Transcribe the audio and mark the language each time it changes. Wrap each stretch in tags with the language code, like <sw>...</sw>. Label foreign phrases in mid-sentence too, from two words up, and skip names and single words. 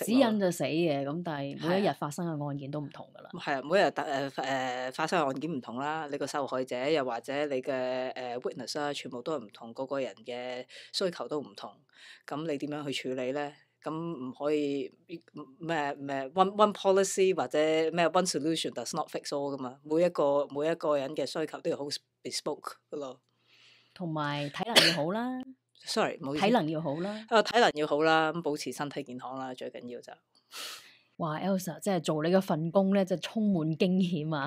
<yue>指引就死嘅，咁但係每一日發生嘅案件都唔同噶啦。係啊，每一日發生嘅案件唔同啦，你個受害者又或者你嘅witness 啦，全部都係唔同，個個人嘅需求都唔同。咁你點樣去處理咧？咁唔可以咩</yue> <en>one policy</en> <yue>或者咩</yue> <en>one solution does not fix all</en> <yue>噶嘛？每一個人嘅需求都要好 bespoke 噶咯。同埋體能要好啦。 sorry，冇意思。體能要好啦。體能要好啦，咁保持身體健康啦，最緊要就。哇 Elsa 即係做你嗰份工咧，真係充滿驚險啊！</yue>